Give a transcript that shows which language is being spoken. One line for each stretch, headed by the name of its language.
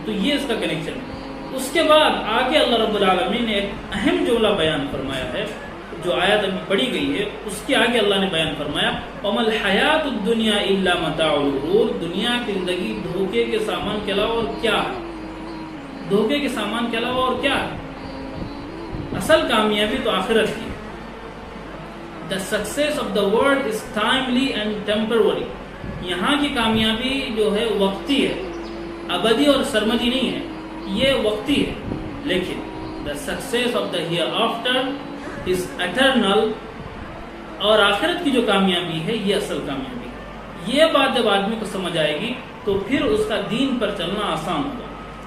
Urdu: تو یہ اس کا کنیکشن ہے. اس کے بعد آگے اللہ رب العالمین نے ایک اہم جملہ بیان فرمایا ہے جو آیت ابھی پڑھی گئی ہے. اس کے آگے اللہ نے بیان فرمایا
Arabic: وَمَا الْحَيَاةُ الدُّنْيَا إِلَّا مَتَاعُ الْغُرُورِ،
Urdu: دنیا کی زندگی دھوکے کے سامان کے علاوہ اور کیا ہے؟ دھوکے کے سامان کے علاوہ اور کیا ہے؟ اصل کامیابی تو آخرت کی.
English: The success of the world is timely and temporary.
Urdu: یہاں کی کامیابی جو ہے وقتی ہے، ابدی اور سرمدی نہیں ہے، یہ وقتی ہے. لیکن
English: the success of the hereafter is eternal،
Urdu: اور آخرت کی جو کامیابی ہے یہ اصل کامیابی ہے. یہ بات جب آدمی کو سمجھ آئے گی تو پھر اس کا دین پر چلنا آسان ہوگا.